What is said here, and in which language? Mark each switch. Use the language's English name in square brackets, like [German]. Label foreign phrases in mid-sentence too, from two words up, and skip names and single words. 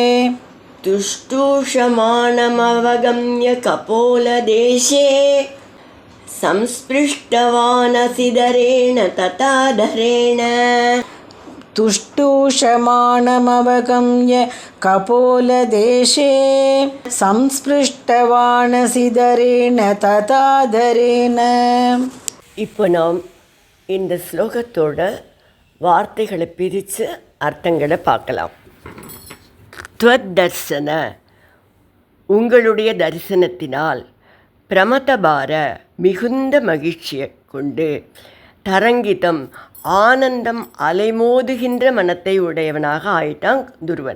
[Sanskrit] तुष्टूषमाणमवगम्य कपोलदेशे संस्पृष्टवानसिदरेण तथाधरेण तुष्टूषमाणमवगम्य कपोलदेशे संस्पृष्टवानसिदरेण तथाधरेण. [Tamil] இப்போ நாம் இந்த ஸ்லோகத்தோட வார்த்தைகளை பிரித்து அர்த்தங்களை பார்க்கலாம். त्वद्दर्शन உங்களுடைய தரிசனத்தினால், பிரமதபார மிகுந்த மகிழ்ச்சியை கொண்டு, தரங்கிதம் ஆனந்தம் அலைமோதுகின்ற மனத்தை உடையவனாக ஆயிட்டான் துருவன்.